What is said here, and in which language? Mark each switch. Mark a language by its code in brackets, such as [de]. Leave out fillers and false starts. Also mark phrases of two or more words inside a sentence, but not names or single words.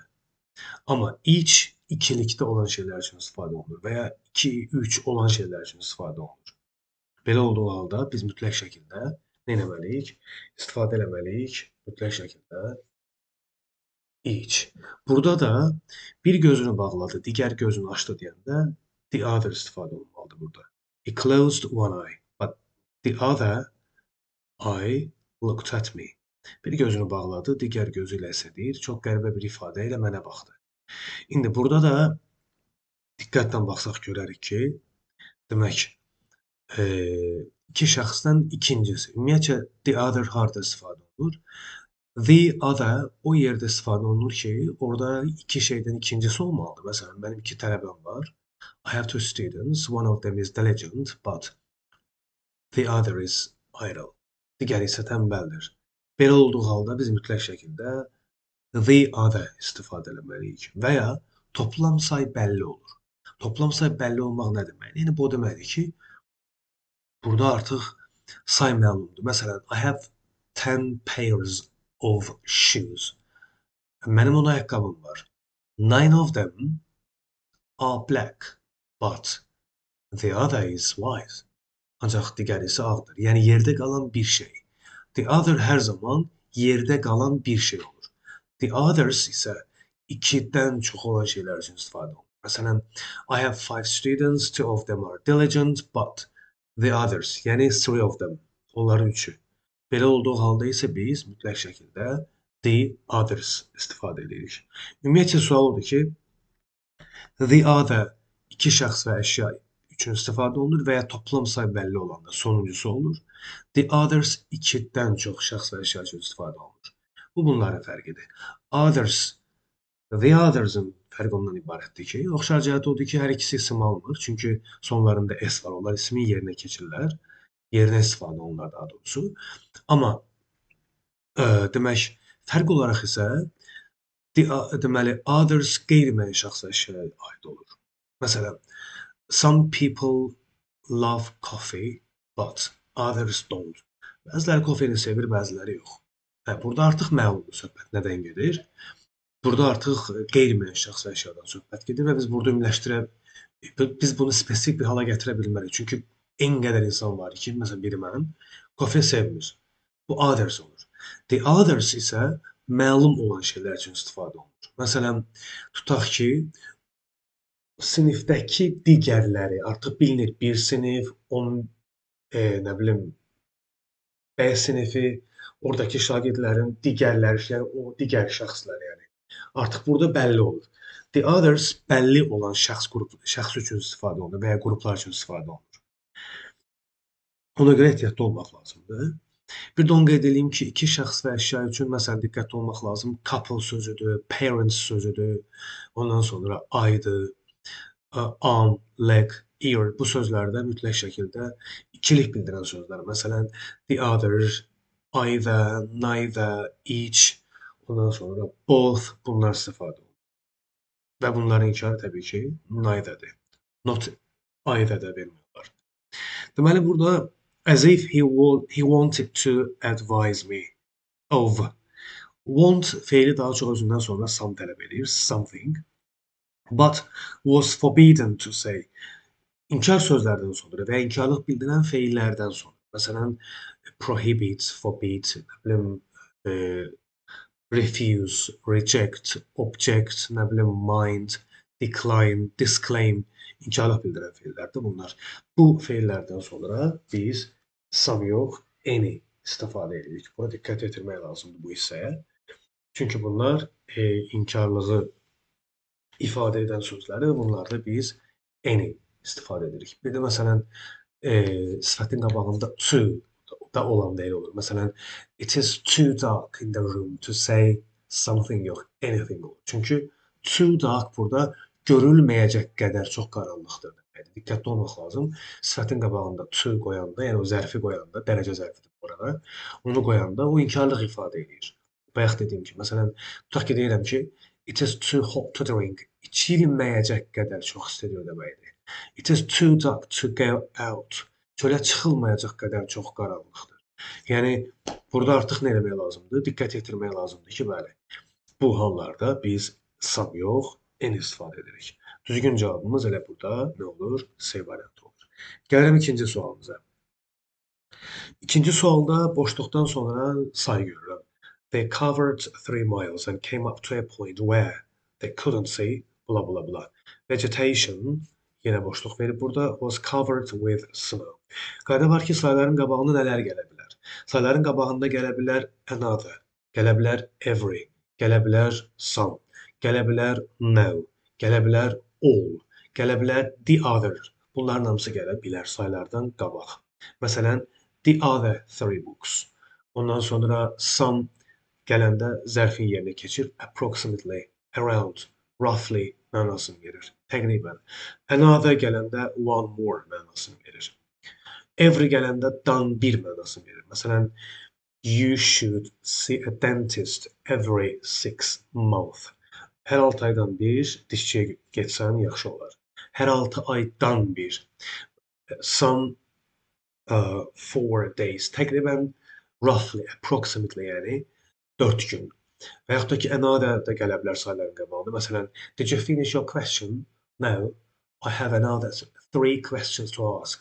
[az] Amma each ikilikdə olan şeylər üçün istifadə olunur və ya 2, 3 olan şeylər üçün istifadə olunur. Belə olduğu halda biz mütləq şəkildə nə etməliyik? İstifadə etməliyik mütləq şəkildə each. Burada da bir gözünü bağladı, digər gözünü açdı deyəndə [en] the other [az] istifadə olunmalıdır burada. [en] He closed one eye, but the other eye looked at me. [az] Bir gözünü bağladı, digər gözü ilə isə deyir, çox qəribə bir ifadə ilə mənə baxdı. İndi burada da diqqətlə baxsaq görərik ki, demək, iki şəxsdən ikincisi. Ümumiyyətcə, [en] the other [az] harda istifadə olunur? [en] The other [az] o yerdə istifadə olunur ki, orada iki şeydən ikincisi olmalıdır. Məsələn, mənim iki tələbəm var. [en] I have two students. One of them is diligent, but the other is idle. [az] Digəri isə tənbəldir. Belə olduğu halda biz mütləq şəkildə [en] the other [az] istifadə etməliyik və ya toplam say bəlli olur. Toplam say bəlli olmaq nə deməkdir? Yəni, bu deməkdir ki, burada artıq say məlumdur. Məsələn, [en] I have 10 pairs of shoes. [az] Mənim 10 ayaqqabım var. [en] 9 of them are black, but the other is white. [az] Ancaq digəri isə ağdır. Yəni, yerdə qalan bir şey. [en] The other [az] hər zaman yerdə qalan bir şey olur. [en] The others [az] isə ikidən çox olan şeylər üçün istifadə olunur. Məsələn, [en] I have 5 students, 2 of them are diligent, but the others, yəni 3 of them, [az] onların üçü. Belə olduğu halda isə biz mütləq şəkildə [en] the others [az] istifadə edirik. Ümumiyyətcə, sual odur ki, [en] the other [az] iki şəxs və əşya üçün istifadə olunur və ya toplam say bəlli olanda sonuncusu olur. [en] The others [az] ikidən çox şəxs və əşya üçün istifadə olunur. Bu, bunların fərqidir. [en] Others, the others- [az] ın fərqi ondan ibarətdir ki, oxşar cəhət odur ki, hər ikisi isim almır. Çünki sonlarında s var, onlar ismin yerinə keçirlər. Yerinə istifadə olunur daha doğrusu. Amma demək, fərq olaraq isə deməli, others qeyri-müəyyən şəxs və əşyaya aid olur. Məsələn, [en] some people love coffee, but others don't. [az] Bəziləri kofeni sevir, bəziləri yox. Burada artıq məlumdur söhbət nədən gedir. Burada artıq qeyri-müəyyən şəxs və əşyadan söhbət gedir və biz bunu spesifik bir hala gətirə bilmərik. Çünki en qədər insan var ki, məsələn, biri mən, kofe sevmir. Bu others olur. [en] The others [az] isə məlum olan şeylər üçün istifadə olunur. Məsələn, tutaq ki, sinifdəki digərləri artıq bilinir. Bir sinif, onun, nə bilim, B sinifi, oradakı şagirdlərin digərləri, yəni o digər şəxslər, yəni. Artıq burada bəlli olur. [en] The others [az] bəlli olan şəxs üçün istifadə olunur və ya qruplar üçün istifadə olunur. Ona görə ehtiyatlı olmaq lazımdır. Bir də onu qeyd edeyim ki, iki şəxs və əşya üçün məsələn diqqətli olmaq lazım. Couple sözüdür, parents sözüdür, ondan sonra aydır, [en] arm, leg, ear [az] bu sözlərdə mütləq şəkildə ikilik bildirən sözlər. Məsələn, [en] the other, either, neither, each, [az] ondan sonra both bunlar istifadə olunur. Və bunların inkarı təbii ki, neither-dir. [en] Not either- [az] də vermiyorlar. Deməli, burada [en] as if he wanted to advise me of. [az] Want feili daha çox özündən sonra some tələb edir, [en] something. But was forbidden to say. [az] İnkar sözlərdən sonra və inkarlıq bildirən feillərdən sonra. Məsələn, [en] prohibit, forbid, refuse, reject, object, mind, decline, [az] disclaim, inkarlıq bildirən feillərdir bunlar. Bu feillərdən sonra biz some yox, any istifadə edirik. Buna diqqət yetirmək lazımdır bu hissəyə. Çünki bunlar inkarlığı ifadə edən sözlərdir. Bunlarda biz any istifadə edirik. Bir də məsələn, sifətin qabağında to da olan deyil olur. Məsələn, [en] it is too dark in the room to say something yox, anything olur. [az] Çünki [en] too dark [az] burada görülməyəcək qədər çox qaranlıqdır deməkdir. Diqqətli olmaq lazım. Sifətin qabağında to qoyanda, yəni o zərfi qoyanda, dərəcə zərfidir burada. Onu qoyanda o inkarlıq ifadə edir. Bayaq dediyim kimi, məsələn, tutaq ki, deyirəm ki, [en] it is too hot to drink. [az] İçilməyəcək qədər çox istidir deməkdir. [en] It is too dark to go out. [az] Çölə çıxılmayacaq qədər çox qaranlıqdır. Yəni, burada artıq nə eləmək lazımdır? Diqqət yetirmək lazımdır ki, bəli, bu hallarda biz some yox, any istifadə edirik. Düzgün cavabımız elə burada nə olur? C variantı olur. Gəlirəm ikinci sualımıza. İkinci sualda boşluqdan sonra say görürəm. [en] They covered 3 miles and came up to a point where they couldn't see blah blah blah. Vegetation [az] yenə boşluq verib burada [en] was covered with snow. [az] Qayda var ki, sayların qabağına nələr gələ bilər? Sayların qabağında gələ bilər another, gələ bilər every, gələ bilər some, gələ bilər no, gələ bilər all, gələ bilər [en] the other. [az] Bunların hamısı gələ bilər saylardan qabaq. Məsələn, [en] the other 3 books. [az] Ondan sonra some gələndə zərfin yerinə keçir [en] approximately, around, roughly [az] mənasını verir. Təqribən. Another gələndə [en] one more [az] mənasını verir. Every gələndə dan bir mənasını verir. Məsələn, [en] you should see a dentist every 6 months. [az] Hər 6 aydan bir dişçiyə getsən yaxşı olar. Hər 6 aydan bir. [en] Some 4 days. [az] Təqribən [en] roughly, approximately [az] yəni 4 gün. Və yaxud da ki, another da gələ bilər sayların qabağında. Məsələn, [en] did you finish your question? No, I have another 3 questions to ask.